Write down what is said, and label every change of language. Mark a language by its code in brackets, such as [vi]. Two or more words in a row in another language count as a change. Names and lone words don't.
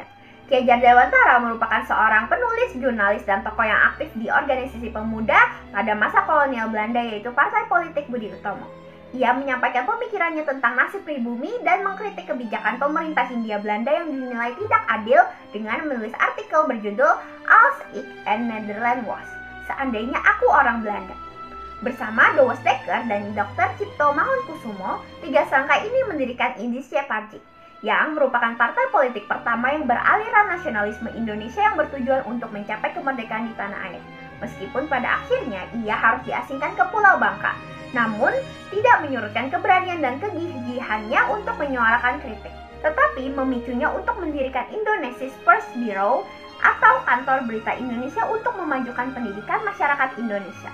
[id] Ki Hajar Dewantara merupakan seorang penulis, jurnalis, dan tokoh yang aktif di organisasi pemuda pada masa kolonial Belanda yaitu Partai Politik Budi Utomo. Ia menyampaikan pemikirannya tentang nasib pribumi dan mengkritik kebijakan pemerintah Hindia Belanda yang dinilai tidak adil dengan menulis artikel berjudul [nl] Als ik een Nederlander was, [id] seandainya aku orang Belanda. Bersama Douwe Steker dan Dr. Cipto Mangunkusumo, tiga serangkai ini mendirikan Indische Partij, yang merupakan partai politik pertama yang beraliran nasionalisme Indonesia yang bertujuan untuk mencapai kemerdekaan di tanah air. Meskipun pada akhirnya ia harus diasingkan ke Pulau Bangka, namun tidak menyurutkan keberanian dan kegigihannya untuk menyuarakan kritik, tetapi memicunya untuk mendirikan Indonesia's First Bureau atau Kantor Berita Indonesia untuk memajukan pendidikan masyarakat Indonesia.